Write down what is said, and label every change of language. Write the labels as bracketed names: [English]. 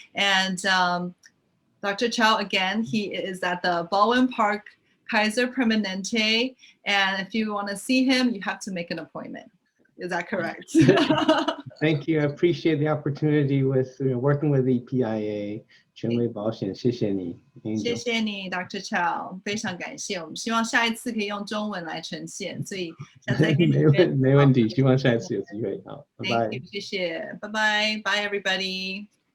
[English] And Dr. Chou, again, he is at the Baldwin Park Kaiser Permanente. And if you want to see him, you have to make an appointment. Is that correct? Thank you. I appreciate the opportunity with working with EPIA 权威保险， [Chinese] 谢谢你。谢谢你 ，Dr. Chou， 非常感谢。我们希望下一次可以用中文来呈现，所以下次再跟你没问题，希望下一次有机会。好，拜拜。谢谢，拜拜， [English] Bye everybody。